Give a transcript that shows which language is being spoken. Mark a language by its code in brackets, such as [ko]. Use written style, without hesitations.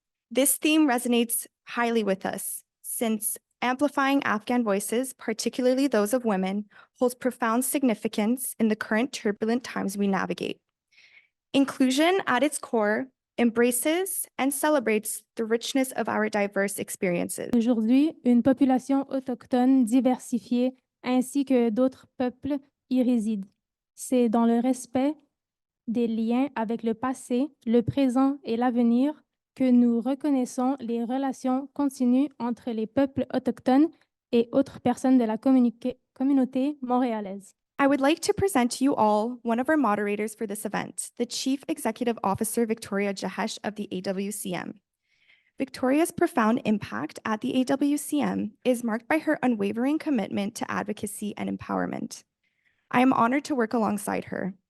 [en] This theme resonates highly with us since amplifying Afghan voices, particularly those of women, holds profound significance in the current turbulent times we navigate. Inclusion at its core embraces and celebrates the richness of our diverse experiences. [fr] Aujourd'hui, une population autochtone diversifiée ainsi que d'autres peuples y résident. C'est dans le respect des liens avec le passé, le présent et l'avenir que nous reconnaissons les relations continues entre les peuples autochtones et autres personnes de la communauté montréalaise. [en] I would like to present to you all one of our moderators for this event, the Chief Executive Officer, Victoria Jahesh of the AWCM. Victoria's profound impact at the AWCM is marked by her unwavering commitment to advocacy and empowerment. I am honored to work alongside her.